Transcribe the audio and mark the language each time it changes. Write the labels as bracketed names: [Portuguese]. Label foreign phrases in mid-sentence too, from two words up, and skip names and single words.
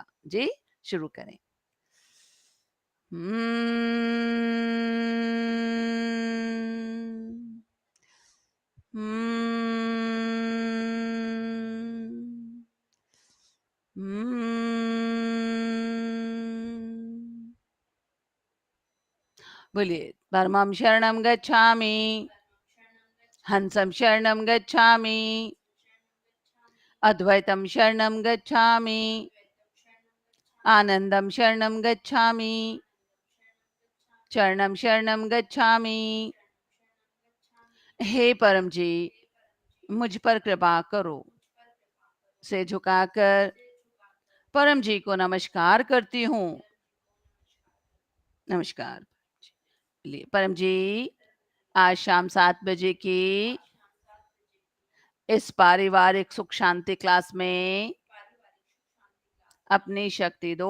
[Hindi] जी शुरू करें। हम्म हम्म हम्म। [Sanskrit] बोलिए परमं शरणं गच्छामि, हंसं शरणं गच्छामि, अद्वैतं शरणं गच्छामि, आनंदं शरणं गच्छामि, चरणं शरणं गच्छामि। [Hindi] हे परम जी मुझ पर कृपा करो। से झुकाकर परम जी को नमस्कार करती हूँ। नमस्कार। लिए परम जी आज शाम 7 बजे की इस पारिवारिक सुख शांति क्लास में अपनी शक्ति दो।